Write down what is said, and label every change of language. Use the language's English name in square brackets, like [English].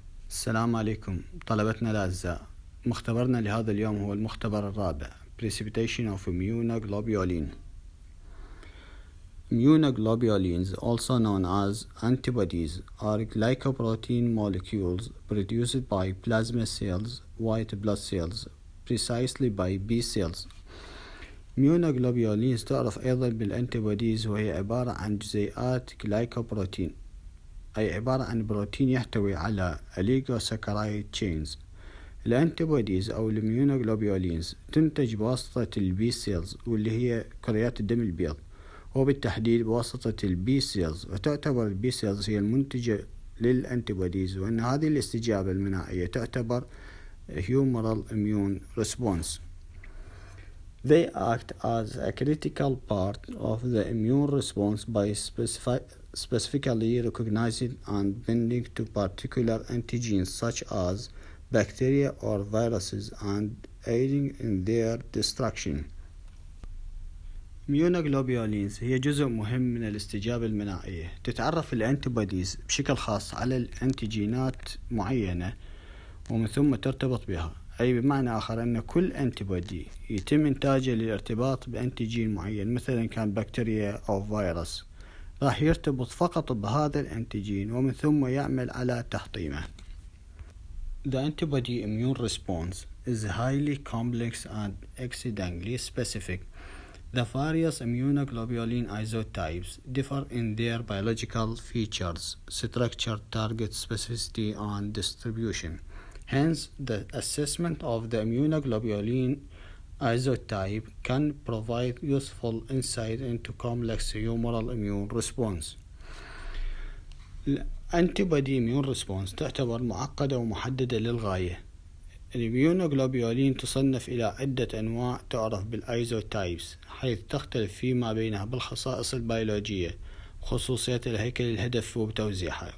[Arabic] السلام عليكم طلبتنا الأعزاء. مختبرنا لهذا اليوم هو المختبر الرابع Precipitation of Immunoglobulin. [English] Immunoglobulins, also known as antibodies, are glycoprotein molecules produced by plasma cells, white blood cells, precisely by B cells. [Arabic] Immunoglobulins تعرف أيضا بالأنتيبوديز، وهي عبارة عن جزيئات glycoprotein، أي عبارة عن بروتين يحتوي على oligosaccharide chains. الأنتيبوديز أو الإميونوغلوبولينز تنتج بواسطة البي سيلز، واللي هي كريات الدم البيض، وبالتحديد بواسطة البي سيلز. وتعتبر البي سيلز هي المنتجة للأنتيبوديز، وأن هذه الاستجابة المناعية تعتبر humoral immune response. [English] They act as a critical part of the immune response by specifically recognizing and binding to particular antigens such as bacteria or viruses and aiding in their destruction. [Arabic] Immunoglobulins هي جزء مهم من الاستجابة المناعية. تتعرف الأنتيبوديز بشكل خاص على الأنتيجينات معينة ومن ثم ترتبط بها، أي بمعنى آخر أن كل أنتيبودي يتم إنتاجه للارتباط بأنتيجين معين، مثلا كان بكتيريا أو فيروس، راح يرتبط فقط بهذا الأنتيجين ومن ثم يعمل على تحطيمه. [English] The antibody immune response is highly complex and exceedingly specific. The various immunoglobulin isotypes differ in their biological features, structure, target specificity, and distribution. Hence, the assessment of the immunoglobulin isotype can provide useful insight into complex humoral immune response. [Arabic] الأنتيبودي immune response تعتبر معقدة ومحددة للغاية. الإميونوغلوبولين تصنف إلى عدة أنواع تعرف بالأيزوتايبس، حيث تختلف فيما بينها بالخصائص البيولوجية وخصوصيات الهيكل الهدف وبتوزيعها.